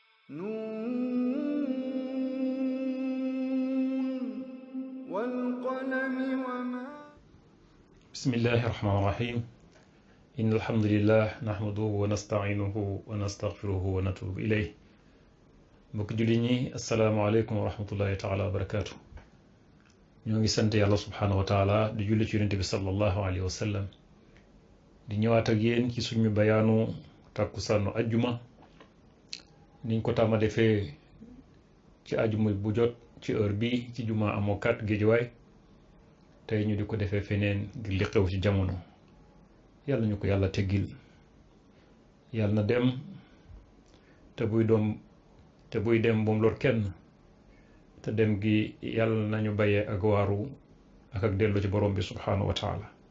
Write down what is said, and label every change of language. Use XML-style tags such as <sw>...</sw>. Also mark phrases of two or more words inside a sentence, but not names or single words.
<ar>نون والقلم وما بسم الله الرحمن الرحيم إن الحمد لله نحمده ونستعينه ونستغفره ونتوب إليه</ar> <wo>mbokk julli ñi</wo> <ar>السلام عليكم ورحمة الله تعالى وبركاته</ar> <wo>ñoo ngi sant yàlla</wo> <ar>subhaanahu وتعالى</ar> <wo>di julli ci yonente bi</wo> <ar>صلى الله عليه وسلم</ar> <wo>di ñëwaat ak yéen ci suñu bayaanu tàkkusaanu ajjuma niñ ko tàmma defee ci ajjuma bu jot ci heure bi ci juma amoo 4 Géejawaay tey ñu di ko defee feneen ngir li xew ci jamono yàlla ñu ko yàlla teggil yàlla na dem te buy dem bu mu lor kenn te dem gi yàlla nañu bàyyee ak waaru ak dellu ci borom bi</wo> <ar>سبحانه وتعالى</ar>